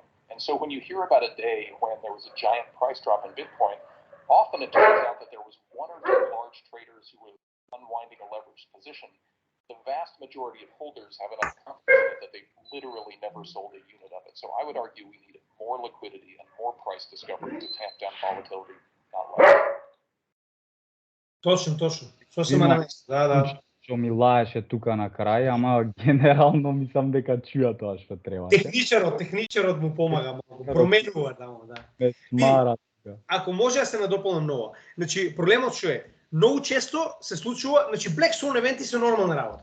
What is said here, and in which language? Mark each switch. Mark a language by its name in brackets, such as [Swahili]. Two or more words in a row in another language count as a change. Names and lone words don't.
[English] And so when you hear about a day when there was a giant price drop in Bitcoin, often it turns out that there was one or two large traders who were unwinding a leveraged position. The vast majority of holders have enough confidence that they've literally never sold a unit of it. So I would argue we need more liquidity and more price discovery to tamp down volatility, not less. [Macedonian] Точно. Сосема на место. Да. Што ми лаеше тука на крај, ама генерално мислам дека чуја тоа што треба. Техничарот му помага малку. Променува таму, да. Ме смара. Ако може да се надополнам ново. Значи проблемот што е, многу често се случува, значи [English] Black Swan [Macedonian] евенти се нормална работа.